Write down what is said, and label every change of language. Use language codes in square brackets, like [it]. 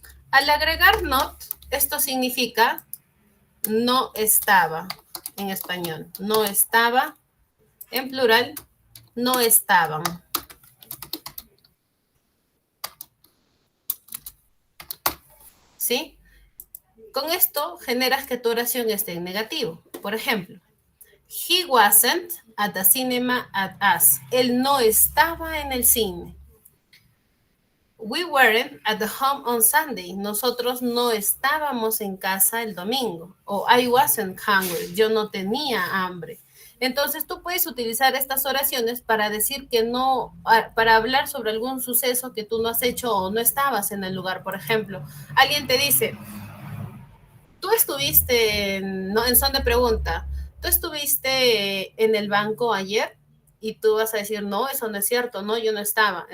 [es] Al agregar not, esto significa no estaba en español. No estaba, en plural, no estaban. ¿Sí? Con esto generas que tu oración esté en negativo. Por ejemplo, [en] he wasn't at the cinema at us. [es] Él no estaba en el cine. [en] We weren't at the home on Sunday. [es] Nosotros no estábamos en casa el domingo. O [en] I wasn't hungry. [es] Yo no tenía hambre. Entonces tú puedes utilizar estas oraciones para decir que no, para hablar sobre algún suceso que tú no has hecho o no estabas en el lugar. Por ejemplo, alguien te dice, tú estuviste, no, en son de pregunta, tú estuviste en el banco ayer, y tú vas a decir, no, eso no es cierto, no, yo no estaba.